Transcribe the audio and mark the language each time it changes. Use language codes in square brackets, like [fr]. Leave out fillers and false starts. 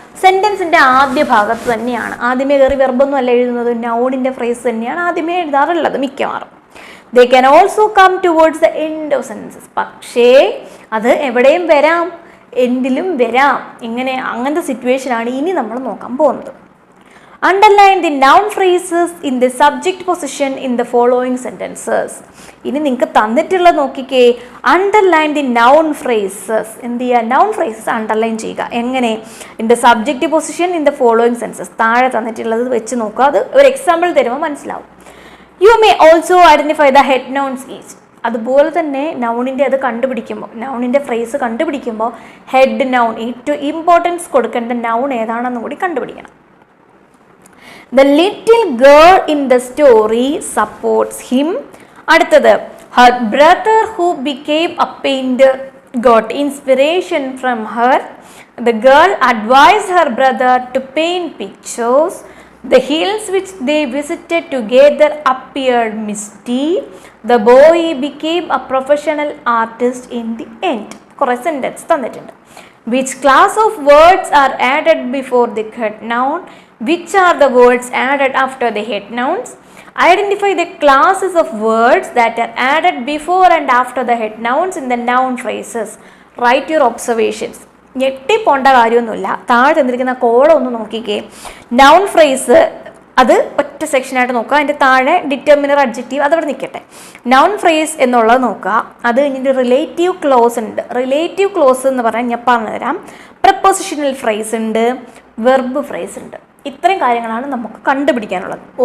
[ml] സെൻറ്റൻസിൻ്റെ ആദ്യ ഭാഗത്ത് തന്നെയാണ്. ആദ്യമേ കയറി വെർബൊന്നും അല്ല എഴുതുന്നത്, നൗണിൻ്റെ ഫ്രേസ് തന്നെയാണ് ആദ്യമേ എഴുതാറുള്ളത് മിക്കവാറും. [en] They can also come towards the end of sentences. [ml] പക്ഷേ അത് എവിടെയും വരാം, എൻഡിലും വരാം. അങ്ങനത്തെ സിറ്റുവേഷനാണ് ഇനി നമ്മൾ നോക്കാൻ പോകുന്നത്. [en] Underline the noun phrases in the subject position in the following sentences. [ml] ഇനി നിങ്ങൾക്ക് തന്നിട്ടുള്ള നോക്കിക്കേ, [en] Underline the noun phrases. [ml] എന്ത് ചെയ്യുക? നൗൺ ഫ്രേസസ് അണ്ടർലൈൻ ചെയ്യുക. എങ്ങനെ? [en] In the subject position in the following sentences. [ml] താഴെ തന്നിട്ടുള്ളത് വെച്ച് നോക്കുക. അത് ഒരു എക്സാമ്പിൾ തരുമ്പോൾ മനസ്സിലാവും. [en] You may also identify the head nouns each. [ml] അതുപോലെ തന്നെ നൗണിൻ്റെ അത് കണ്ടുപിടിക്കുമ്പോൾ, നൗണിൻ്റെ ഫ്രേസ് കണ്ടുപിടിക്കുമ്പോൾ ഹെഡ് നൗൺ, ഏറ്റവും ഇമ്പോർട്ടൻസ് കൊടുക്കേണ്ട നൗൺ ഏതാണെന്ന് കൂടി കണ്ടുപിടിക്കണം. [en] The little girl in the story supports him. അടുത്തത്, her brother who became a painter got inspiration from her. The girl advised her brother to paint pictures. The hills which they visited together appeared misty. The boy became a professional artist in the end. [ml] കുറേ sentence തന്നിട്ടുണ്ട്. [en] Which class of words are added before the head noun? Which are the words added after the head nouns? Identify the classes of words that are added before and after the head nouns in the noun phrases. Write your observations. [ml] ഞെട്ടിപ്പോണ്ട കാര്യമൊന്നുമില്ല. താഴെ തന്നിരിക്കുന്ന column ഒന്ന് നോക്കിക്കേ. Noun phrase അത് ഒറ്റ സെക്ഷനായിട്ട് നോക്കുക. അതിൻ്റെ താഴെ ഡിറ്റർമിനർ, അഡ്ജക്റ്റീവ് അതവിടെ നിൽക്കട്ടെ. നൗൺ ഫ്രേസ് എന്നുള്ളത് നോക്കുക. അത് കഴിഞ്ഞിട്ട് റിലേറ്റീവ് ക്ലോസ് ഉണ്ട്. റിലേറ്റീവ് ക്ലോസ് എന്ന് പറഞ്ഞാൽ ഞാൻ പറഞ്ഞു തരാം. പ്രപ്പോസിഷണൽ ഫ്രേസ് ഉണ്ട്, വെർബ് ഫ്രേസ് ഉണ്ട്. ഇത്രയും കാര്യങ്ങളാണ് നമുക്ക് കണ്ടുപിടിക്കാനുള്ളത്.